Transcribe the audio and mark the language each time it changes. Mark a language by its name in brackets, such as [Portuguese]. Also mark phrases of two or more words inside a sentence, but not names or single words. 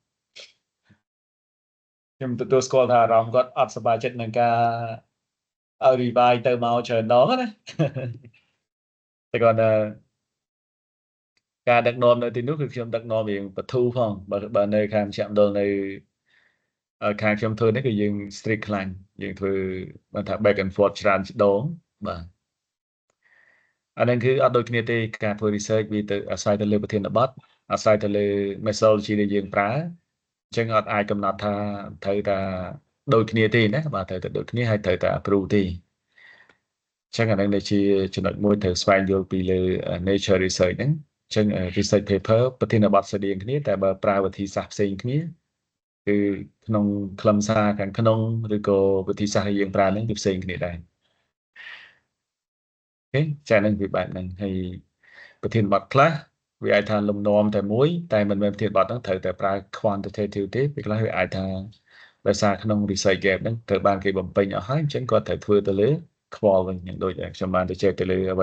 [Khmer] ខ្ញុំទទួលស្គាល់ថាអារម្មណ៍គាត់អត់សប្បាយចិត្តនឹងការឲ្យ revise ទៅមកច្រើនដងណាតែគាត់ការដឹកនាំនៅទីនោះគឺខ្ញុំដឹកនាំរៀងបទូផងបើនៅខាងមជ្ឈមណ្ឌល នៅខាងខ្ញុំធ្វើនេះគឺយើង strict ខ្លាំងយើងធ្វើបានថា [English] back and forth [Khmer] ច្រើនដងបាទអានឹងគឺអត់ដូចគ្នាទេការធ្វើ research វាទៅអាស្រ័យទៅលើប្រធានបទអាស្រ័យទៅលើ methodology ដែលយើងប្រើអញ្ចឹងអត់អាចកំណត់ថាត្រូវតែដូចគ្នាទេណាបាទត្រូវតែដូចគ្នាហើយត្រូវតែ approve ទេអញ្ចឹងអានឹងដែលជាចំណុចមួយត្រូវស្វែងយល់ពីលើ [English] nature research [Khmer] ហ្នឹងអញ្ចឹង [English] research paper [Khmer] ប្រធានបទស្តីងគ្នាតែបើប្រើវិធីសាស្ត្រផ្សេងគ្នាគឺក្នុងខ្លឹមសារខាងក្នុងឬក៏វិធីសាស្ត្រដែលយើងប្រើហ្នឹងគឺផ្សេងគ្នាដែរ អូខេចា៎នឹងវាបែបហ្នឹងហើយប្រធានបទខ្លះវាអាចថាលំនាំតែមួយតែមិនមែនប្រធានបទហ្នឹងត្រូវតែប្រើ quantitative ទេពេលខ្លះវាអាចថាដោយសារក្នុង [English] research gap [Khmer] ហ្នឹងត្រូវបានគេបំពេញអស់ហើយអញ្ចឹងគាត់ត្រូវធ្វើទៅលើខ្វល់វិញយ៉ាងដូចខ្ញុំបានទៅជែកទៅលើអ្វី